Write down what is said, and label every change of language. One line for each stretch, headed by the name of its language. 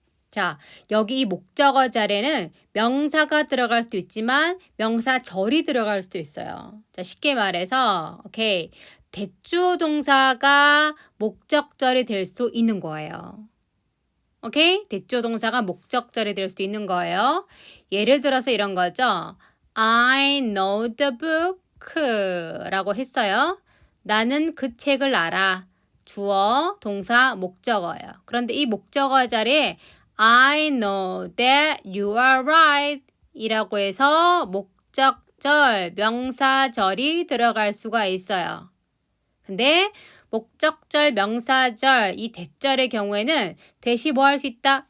Korean: 자, 여기 이 목적어 자리에는 명사가 들어갈 수도 있지만 명사절이 들어갈 수도 있어요. 자, 쉽게 말해서 오케이, 대주어 동사가 목적절이 될 수도 있는 거예요. 오케이? 대주어 동사가 목적절이 될 수도 있는 거예요. 예를 들어서 이런 거죠.
English: I know the book
Korean: 라고 했어요. 나는 그 책을 알아. 주어, 동사, 목적어예요. 그런데 이 목적어 자리에
English: I know that you are right
Korean: 이라고 해서 목적절, 명사절이 들어갈 수가 있어요. 근데 목적절, 명사절, 이 대절의 경우에는 대시 뭐 할 수 있다?